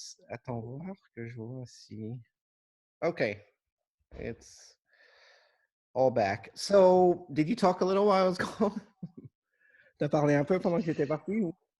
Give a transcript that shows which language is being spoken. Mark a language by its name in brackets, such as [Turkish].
[French] Attends voir que je vois si. [English] Okay. It's all back. So, did you talk a little while I was gone? [French] T'as parlé un peu pendant que j'étais parti ou?